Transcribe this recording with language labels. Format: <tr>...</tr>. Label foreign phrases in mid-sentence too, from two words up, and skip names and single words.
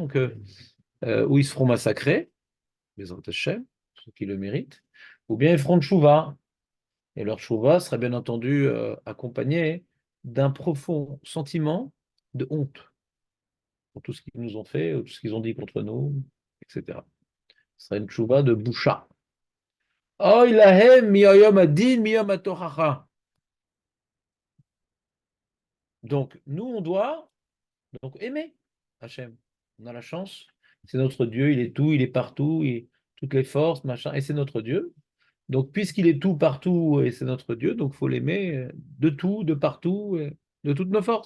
<fr>Donc, où ils se feront massacrer,</fr> <he>בעזרת השם,</he> <fr>ceux qui le méritent, ou bien ils feront tchouva. Et leur tchouva sera bien entendu accompagné d'un profond sentiment de honte pour tout ce qu'ils nous ont fait, ou tout ce qu'ils ont dit contre nous, etc. Ce sera une tchouva de boucha.</fr> <he>אוי להם מיום הדין מיום התוכחה.</he> <fr>Donc, nous, on doit donc aimer Hachem. On a la chance. C'est notre Dieu, il est tout, il est partout, toutes les forces, machin, et c'est notre Dieu. Donc, puisqu'il est tout partout et c'est notre Dieu, donc il faut l'aimer de tout, de partout, et de toutes nos forces.</fr>